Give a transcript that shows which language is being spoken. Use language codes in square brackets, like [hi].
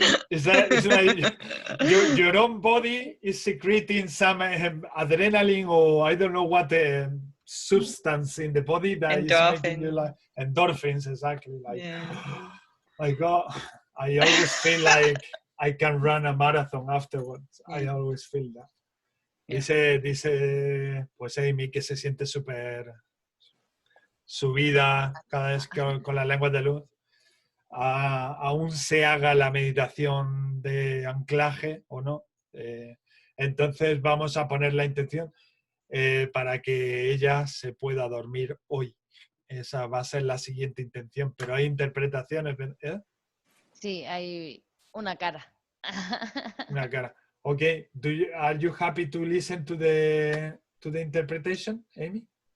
[en] it's like your own body is secreting some adrenaline or I don't know what substance in the body that is making you like endorphins, exactly. Like my God, I always feel like I can run a marathon afterwards. I always feel that. [es] Dice pues Amy que se siente súper subida cada vez con las lenguas de luz. Aún se haga la meditación de anclaje o no. Entonces vamos a poner la intención para que ella se pueda dormir hoy. Esa va a ser la siguiente intención, pero hay interpretaciones, ¿eh? Sí, hay una cara. Una cara. [en] Okay, are you happy to listen to the interpretation, Amy?